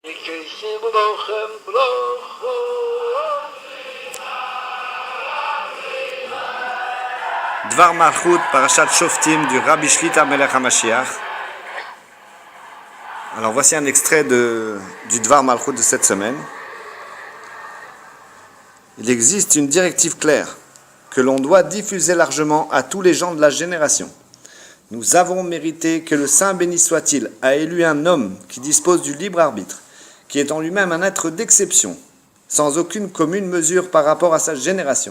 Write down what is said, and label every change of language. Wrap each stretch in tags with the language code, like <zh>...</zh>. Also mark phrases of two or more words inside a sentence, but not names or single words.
<fr>Dvar Malchut, Parashat Shoftim du Rabbi Shlita Melech HaMashiach. Alors voici un extrait du Dvar Malchut de cette semaine. Il existe une directive claire que l'on doit diffuser largement à tous les gens de la génération. Nous avons mérité que le Saint béni soit-il a élu un homme qui dispose du libre arbitre, qui est en lui-même un être d'exception, sans aucune commune mesure par rapport à sa génération,</fr>